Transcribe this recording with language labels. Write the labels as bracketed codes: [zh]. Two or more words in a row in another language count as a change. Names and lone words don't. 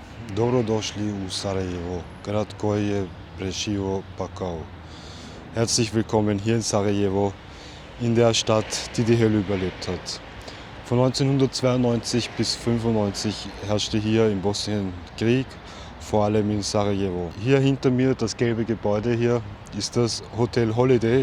[bs] Dobrodošli u Sarajevo, grad koji je preživio Pakao. [de] Herzlich willkommen hier in Sarajevo, in der Stadt, die die Hölle überlebt hat. Von 1992 bis 1995 herrschte hier in Bosnien Krieg, vor allem in Sarajevo. Hier hinter mir, das gelbe Gebäude hier, ist das Hotel Holiday.